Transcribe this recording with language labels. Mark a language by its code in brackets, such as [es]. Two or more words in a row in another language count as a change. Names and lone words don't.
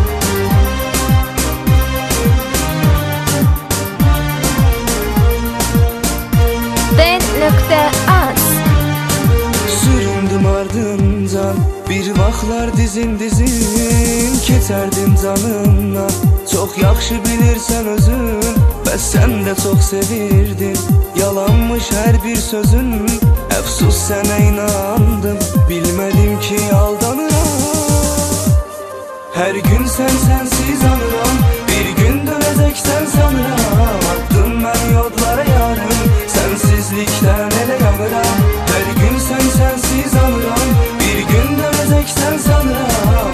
[az] Den.az Süründüm ardıncan, bir vaxtlar dizin keçerdim canımla. Çok yaxşı bilirsən özün, bəs sən də çox sevirdin. Yalanmış hər bir sözün, əfsus sənə inandım. Bilmədim ki aldanıram. [tr] Hər gün sensiz anıram, bir gün döneceksen sanıram. Attım ben yollara yarım, sensizlikten ele yanıram. Her gün sensiz anıram, bir gün döneceksen sanıram.